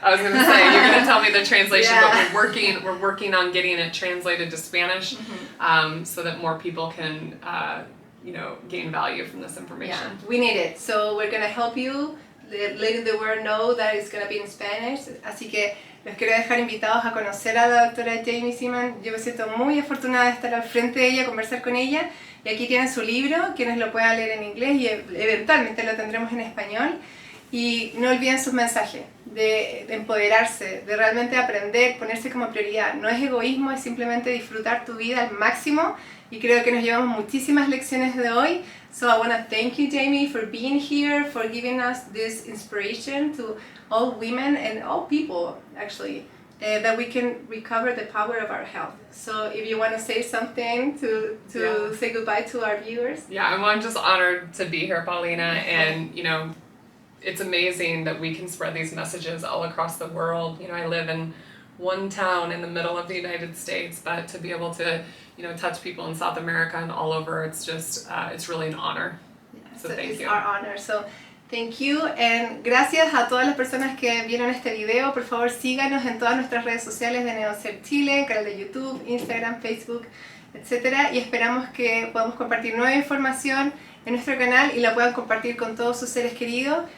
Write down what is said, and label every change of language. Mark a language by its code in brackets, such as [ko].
[en] I was going to say, you're going to tell me the translation, but we're working on getting it translated to Spanish, so that more people can, you know, gain value from this information. Yeah, we need it. So we're going to help you, letting the world know that it's going to be in Spanish. [es] Así que los quiero dejar invitados a conocer a la doctora Jaime Seeman. Yo me siento muy afortunada de estar al frente de ella, conversar con ella. Y aquí tienen su libro, quienes lo puedan leer en inglés y eventualmente lo tendremos en español. Y no olviden sus mensajes de empoderarse, de realmente aprender, ponerse como prioridad. No es egoísmo, es simplemente disfrutar tu vida al máximo. Y creo que nos llevamos muchísimas lecciones de hoy. [en] So I want to thank you, Jaime, for being here, for giving us this inspiration to all women and all people, actually, that we can recover the power of our health. So if you want to say something to say goodbye to our viewers. Yeah, I'm just honored to be here, Paulina, and, you know, it's amazing that we can spread these messages all across the world. You know, I live in one town in the middle of the United States, but to be able to, you know, touch people in South America and all over, it's just, it's really an honor. Yeah, so thank you. It's our honor. So thank you, and [es] gracias a todas las personas que vieron este video. Por favor, síganos en todas nuestras redes sociales de Neocer Chile, canal de YouTube, Instagram, Facebook, etc. Y esperamos que podamos compartir nueva información en nuestro canal y la puedan compartir con todos sus seres queridos.